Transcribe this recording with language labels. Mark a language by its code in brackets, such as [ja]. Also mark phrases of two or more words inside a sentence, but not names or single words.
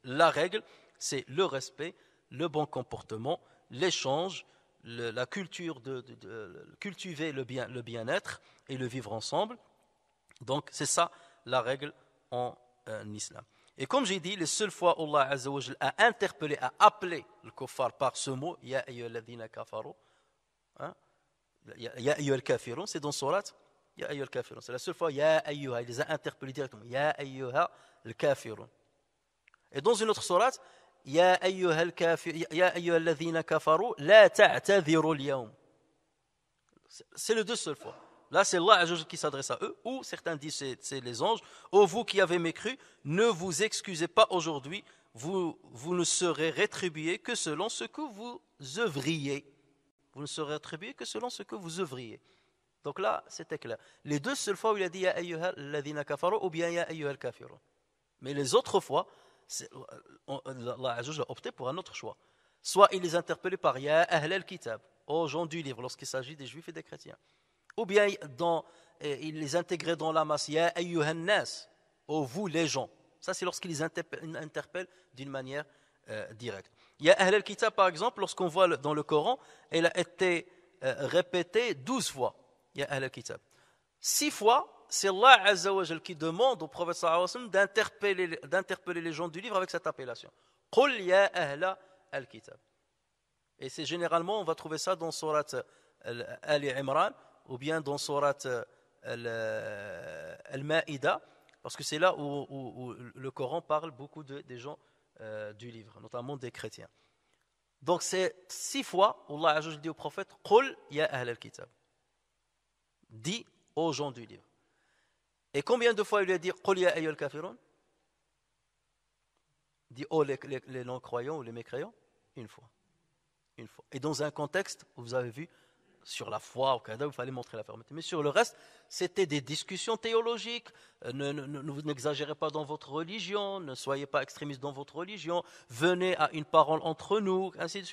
[fr] La règle, c'est le respect, le bon comportement, l'échange, la culture de cultiver le bien-être et le vivre ensemble. Donc, c'est ça la règle en islam. Et comme j'ai dit, les seules fois où Allah [ar] عز وجل [fr] a interpellé, a appelé le kuffar par ce mot, [ar] يا أيها الذين كفروا، يا أيها الكافرون, [fr] c'est dans Surat Ya ayyuhal kafirun. C'est la seule fois, [ar] يا أيها, [fr] il les a interpellés directement, [ar] يا أيها الكافرون. [fr] Et dans une autre Surat, [ar] يا أيها الذين كفروا، لا تعتذروا اليوم. [fr] C'est les deux seules fois. Là, c'est Allah qui s'adresse à eux, ou certains disent c'est les anges. Ô vous qui avez mécru, ne vous excusez pas aujourd'hui, vous ne serez rétribués que selon ce que vous œuvriez. Vous ne serez rétribués que selon ce que vous œuvriez. Donc là, c'était clair. Les deux seules fois où il a dit [ar] يا أيها الذين كفروا [fr] ou bien [ar] يا أيها الكافرون. [fr] Mais les autres fois, Allah a opté pour un autre choix. Soit il les interpellait par [ar] يا أهل الكتاب, [fr] aux gens du livre, lorsqu'il s'agit des juifs et des chrétiens. Ou bien il les intégrait dans la masse, [ar] يا أيها الناس, [fr] ô vous les gens. Ça c'est lorsqu'il les interpelle d'une manière directe. [ar] يا أهل الكتاب [fr] par exemple, lorsqu'on voit dans le Coran, elle a été répétée 12 fois. [ar] يا أهل الكتاب. [fr] 6 fois, c'est Allah [ar] عز وجل [fr] qui demande au prophète [ar] صلى الله عليه وسلم [fr] d'interpeller les gens du livre avec cette appellation. [ar] قل يا أهل الكتاب. [fr] Et c'est généralement, on va trouver ça dans Surat Ali Imran, ou bien dans Surat Al-Ma'ida, parce que c'est là où le Coran parle beaucoup des gens du livre, notamment des chrétiens. Donc c'est 6 fois où Allah dit au prophète [ar] قل يا أهل الكتاب. [fr] Dis aux gens du livre. Et combien de fois il lui a dit [ar] قل يا أيها الكافرون? [fr] Dis oh les non-croyants ou les mécréants? Une fois. Et dans un contexte, vous avez vu, sur la foi, au Canada, il fallait montrer la fermeté. Mais sur le reste, c'était des discussions théologiques. N'exagérez pas dans votre religion, ne soyez pas extrémistes dans votre religion, venez à une parole entre nous, ainsi de suite.